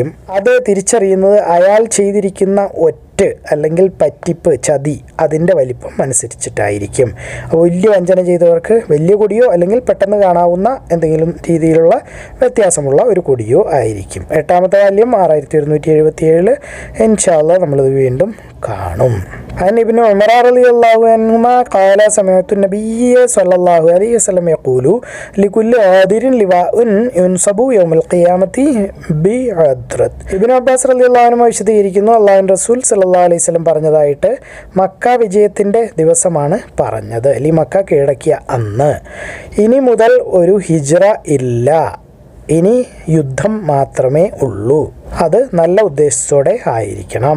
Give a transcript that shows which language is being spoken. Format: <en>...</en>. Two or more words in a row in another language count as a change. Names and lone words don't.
<ml>അത് തിരിച്ചറിയുന്നത് അയാൾ ചെയ്തിരിക്കുന്ന അല്ലെങ്കിൽ പറ്റിപ്പ്, ചതി, അതിൻ്റെ വലിപ്പം അനുസരിച്ചിട്ടായിരിക്കും. അപ്പോൾ വലിയ വഞ്ചന ചെയ്തവർക്ക് വലിയ കൊടിയോ അല്ലെങ്കിൽ പെട്ടെന്ന് കാണാവുന്ന എന്തെങ്കിലും രീതിയിലുള്ള വ്യത്യാസമുള്ള ഒരു കൊടിയോ ആയിരിക്കും. 8ാമത്തെ വാല്യം 6177</ml> <ar>إن شاء الله</ar> <ml>നമ്മളിത് വീണ്ടും കാണും.</ml> <ar>عن ابن عمر رضي الله عنهما قال سمعت النبي صلى الله عليه وسلم يقول لكل غادر لواء ينصب يوم القيامة بعذرة.</ar> <ml>ഇബ്നു അബ്ബാസ്</ml> <ar>رضي الله عنه</ar> <ml>വിശദീകരിക്കുന്നു, അല്ലാഹുവിൻ്റെ റസൂൽ</ml> <ar>صلى الله عليه وسلم</ar> <ml>പറഞ്ഞതായിട്ട്, മക്ക വിജയത്തിൻ്റെ ദിവസമാണ് പറഞ്ഞത്, അല്ലെങ്കിൽ മക്ക കീഴടക്കിയ അന്ന്. ഇനി മുതൽ ഒരു ഹിജ്റ ഇല്ല, ഇനി യുദ്ധം മാത്രമേ ഉള്ളൂ. അത് നല്ല ഉദ്ദേശത്തോടെ ആയിരിക്കണം.</ml>